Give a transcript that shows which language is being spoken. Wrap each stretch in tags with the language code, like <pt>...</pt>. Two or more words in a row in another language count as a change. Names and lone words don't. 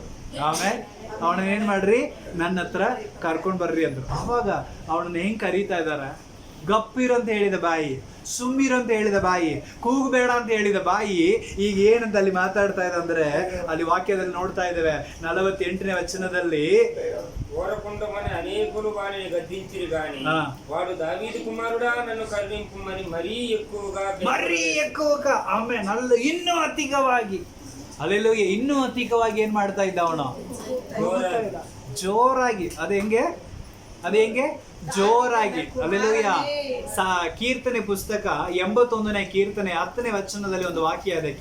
<kn>ಆಮೇಲೆ ಅವನನ್ನ ಏನ್ ಮಾಡ್ರಿ, ನನ್ನ ಹತ್ರ ಕರ್ಕೊಂಡ್ ಬರ್ರಿ ಅಂದ್ರು. ಅವಾಗ ಅವನನ್ನ ಹೆಂಗ್ ಕರೀತಾ ಇದಾರ? ಗಪ್ಪಿರು ಅಂತ ಹೇಳಿದ ಬಾಯಿ, ಸುಮ್ಮಿರು ಅಂತ ಹೇಳಿದ ಬಾಯಿ, ಕೂಗಬೇಡ ಅಂತ ಹೇಳಿದ ಬಾಯಿ ಈಗ ಏನಂತ ಅಲ್ಲಿ ಮಾತಾಡ್ತಾ ಇದೆ ಅಂದ್ರೆ, ಅಲ್ಲಿ ವಾಕ್ಯದಲ್ಲಿ ನೋಡ್ತಾ ಇದ್ದೇವೆ 48ನೇ ವಚನದಲ್ಲಿ,</kn> <te>ఓరకుండమని అనేకులు వారిని గద్దించిరి గాని వాడు దావీదు కుమారుడా నన్ను కరుణింపుమని మరీ ఎక్కువగా</te> <kn>ಆಮೇಲೆ ಇನ್ನೂ ಅಧಿಕವಾಗಿ. ಅಲ್ಲೆಲ್ಲೂಯ್ಯ. ಇನ್ನೂ ಅಧಿಕವಾಗಿ ಏನ್ ಮಾಡ್ತಾ ಇದ್ದ ಅವನು? ಜೋರಾಗಿ. ಅದು ಹೆಂಗೆ ಜೋರಾಗಿ. ಅಲ್ಲೆಲ್ಲೂಯ್ಯ. ಕೀರ್ತನೆ ಪುಸ್ತಕ 81ನೇ ಕೀರ್ತನೆ 10ನೇ ವಚನದಲ್ಲಿ ಒಂದು ವಾಕ್ಯ ಇದೆ.</kn>